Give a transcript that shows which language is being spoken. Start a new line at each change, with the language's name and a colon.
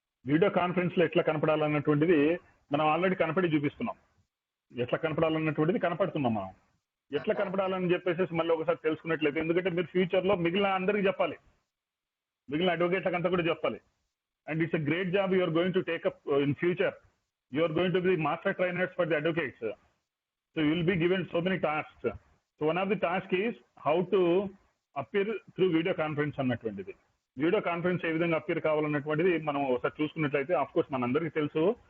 Telugu: Video conference లో ఎట్లా కనపడాలన్నటువంటిది మనం ఆల్రెడీ కనపడి చూపిస్తున్నాం. ఎట్లా కనపడాలన్నటువంటిది కనపడుతున్నాం మనం. ఎట్లా కనపడాలని చెప్పేసి మళ్ళీ ఒకసారి తెలుసుకున్నట్లయితే, ఎందుకంటే మీరు ఫ్యూచర్ లో మిగిలిన అందరికి చెప్పాలి, మిగిలిన అడ్వకేట్లకు అంతా కూడా చెప్పాలి.
English: And it's a great job you are going to take up in future. You are going to be master trainers for the advocates. So you will be given so many tasks. So one of the tasks is how to appear through video conference అన్నటువంటిది.
Telugu: Video conference ఏ విధంగా appear కావాలన్నటువంటిది మనం ఒకసారి చూసుకున్నట్లయితే, of course మనందరికీ తెలుసు.